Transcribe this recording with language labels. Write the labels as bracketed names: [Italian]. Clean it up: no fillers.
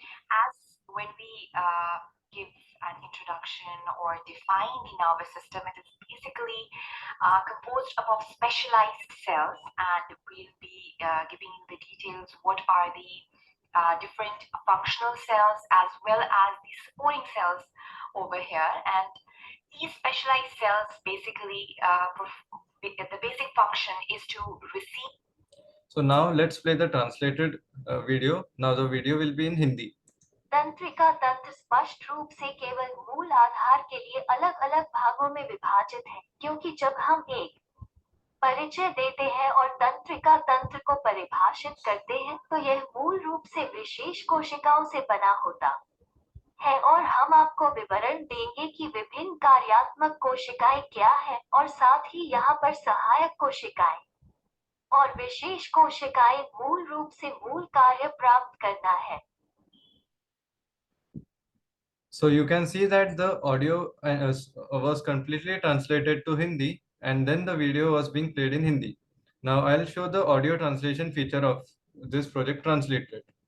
[English] As when we give an introduction or define the nervous system, it is basically composed of specialized cells, and we'll be giving you the details what are the different functional cells as well as the supporting cells over here. And these specialized cells basically, the basic function is to receive. So now let's play the translated video. Now the video will be in Hindi. [Hindi] तंत्रिका तंत्र स्पष्ट रूप से केवल मूल आधार के लिए अलग अलग भागों में विभाजित है, क्योंकि जब हम एक परिचय देते हैं और तंत्रिका तंत्र को परिभाषित करते हैं तो यह मूल रूप से विशेष कोशिकाओं से बना होता है, और हम आपको विवरण देंगे कि विभिन्न कार्यात्मक कोशिकाएं क्या हैं और साथ ही यहाँ पर सहायक कोशिकाएं और विशेष कोशिकाएं मूल रूप से मूल कार्य प्राप्त करना है. [English] So you can see that the audio was completely translated to Hindi, and then the video was being played in Hindi. Now I'll show the audio translation feature of this project Transliterate.